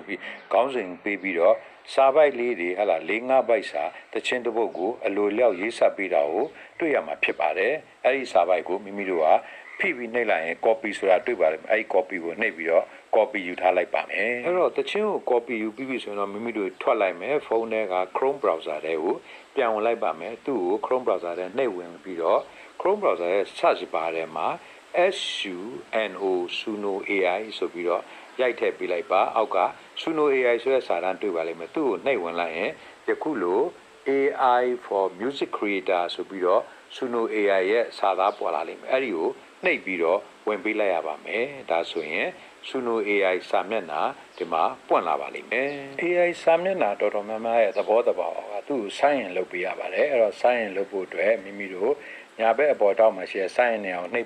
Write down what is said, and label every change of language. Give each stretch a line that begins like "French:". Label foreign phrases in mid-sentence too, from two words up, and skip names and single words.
Burmese: ပြီးခေါင်းစဉ်ပေးပြီးတော့စာပိုက်လေးတွေဟလာ၄၅ပိုက်စာတချင်းတစ်ပုဒ်ကိုအလိုလျောက်ရေးဆက်ပေးတာကိုတွေ့ရမှာဖြစ်ပါတယ်အဲဒီစာပိုက်ကိုမိမိတို့ကဖိပြီးနှိပ်လိုက်ရင် copy ဆိုတာတွေ့ပါတယ်အဲဒီ copy ကိုနှိပ်ပြီးတော့ copy ယူထားလိုက်ပါမယ်အဲ့တော့တချင်းကို copy ယူပြီးပြီဆိုရင်တော့မိမိတို့ထွက်လိုက်မယ်ဖုန်းထဲက Chrome browser ထဲကိုပြန်ဝင်လိုက်ပါမယ်သူ့ကို Chrome browser ထဲနှိပ်ဝင်ပြီးတော့ Chrome browser ရဲ့
English: search bar
Burmese: ထဲမှာ Suno AI ဆိုပြီးတော့ရိုက်ထည့်ပေးလိုက်ပါအောက်က Suno AI ဆိုတဲ့စာတန်းတွေ့ပါလိမ့်မယ်သူ့ကိုနှိပ်ဝင်လိုက်ရင်ယခုလို
English: AI for music creator
Burmese: ဆိုပြီးတော့ Suno AI ရဲ့စာသားပေါ်လာလိမ့်မယ်အဲ့ဒီကိုနှိပ်ပြီးတော့ဝင်ပေးလိုက်ရပါမယ်ဒါဆိုရင် Suno AI စာမျက်နှာဒီမှာပွင့်လာပါလိမ့်မယ် AI စာမျက်နှာတော်တော်များများရဲ့သဘောတဘာဝကသူ့ကို
English: sign in
Burmese: လုပ်ပေးရပါတယ်အဲ့တော့
English: sign in
Burmese: လုပ်ဖို့အတွက်မိမိတို့ညာဘက်အပေါ်တောက်မှာရှိတဲ့
English: sign in
Burmese: နေအောင်နှိပ်